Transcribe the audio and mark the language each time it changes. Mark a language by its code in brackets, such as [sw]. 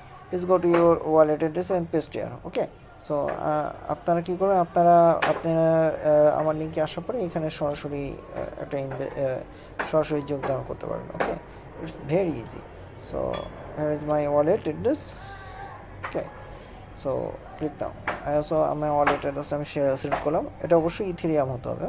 [en] Please go to your wallet address and paste here. [bn] Okay, so আপনারা কী করবেন, আপনারা আমার লিঙ্কে আসার পরে এখানে সরাসরি একটা সরাসরি যোগদান করতে পারবেন। [en] Okay, it's very easy. So here is my wallet address. [bn] Okay, so click দাও। আমার ওয়ালেট অ্যাড্রেস আমি সিলেক্ট করলাম, এটা অবশ্যই ইথেরিয়াম হতে হবে।